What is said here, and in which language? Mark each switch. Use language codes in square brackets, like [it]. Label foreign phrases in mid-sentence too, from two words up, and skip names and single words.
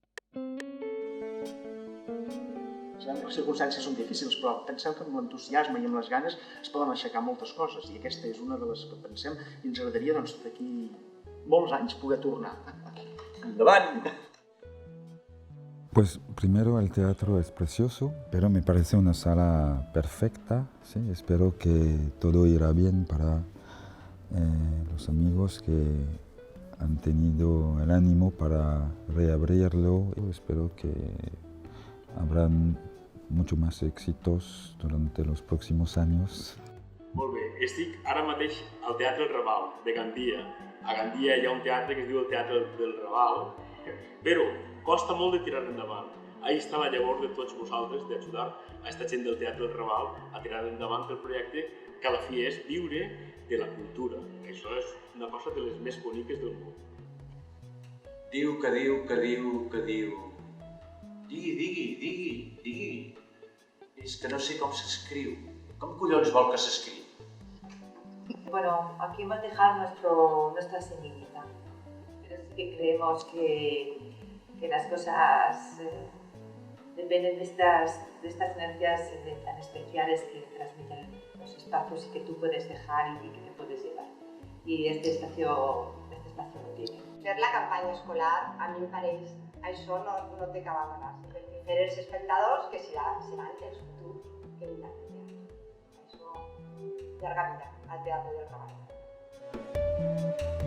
[ca] Sabem que les circumstàncies són difícils, però pensem que amb l'entusiasme i amb les ganes es poden aixecar moltes coses, i aquesta és una de les que pensem i ens agradaria d'aquí molts anys poder tornar. Endavant! [es] Pues primero el teatro es precioso, pero me parece una sala perfecta, ¿sí? Espero que todo irá bien para los amigos que han tenido el ánimo para reabrirlo. Espero que habrán mucho más éxitos durante los próximos años. [ca] Molt bé, estic ara mateix al Teatre El Raval, de Gandia. A Gandia hi ha un teatre que es diu el Teatre del Raval, però costa molt de tirar endavant. Ahí està la llavor de tots vosaltres d'ajudar a esta gent del Teatre del Raval a tirar endavant el projecte que a la fi és viure de la cultura. Això és una cosa de les més boniques del món. Diu. Digui. És que no sé com s'escriu. Com collons vol que s'escriu? [es] Bueno, aquí hemos dejado nuestra semillita. Pero sí que creemos que las cosas dependen de estas energías tan especiales que transmiten los espacios y que tú puedes dejar y que te puedes llevar. Y este espacio lo tiene. [ca] Fer la campanya escolar, a mi em pareix, això no té cap amenaça, perquè fer els espectadors que seran el futur que vindrà al teatre. Això, llarga vida al Teatre del Raval.